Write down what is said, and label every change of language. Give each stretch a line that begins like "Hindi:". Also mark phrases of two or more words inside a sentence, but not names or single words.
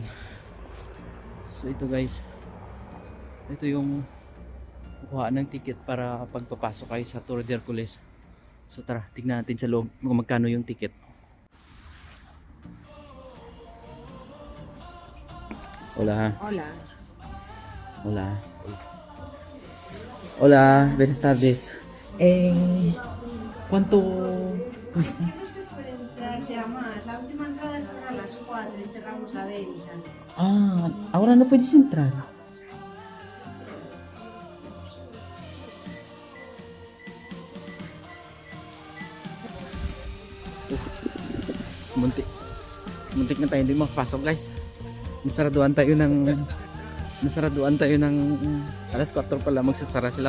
Filipino: So ito guys, ito yung kuhaan ng ticket para pagpapasok kayo sa Tour de Hercules. So tara, tignan natin sa loob kung magkano yung ticket.
Spanish: Hola. Hola. Hola. Hola, buenas tardes. ¿Cuánto cuesta? No se puede entrar ya más. La última entrada es para las 4 y cerramos la venta. Ah, ahora no puedes entrar.
Filipino: Muntik. Muntik na tayo hindi makapasok, guys. Nasaraduan tayo ng alas 4 pala magsasara sila.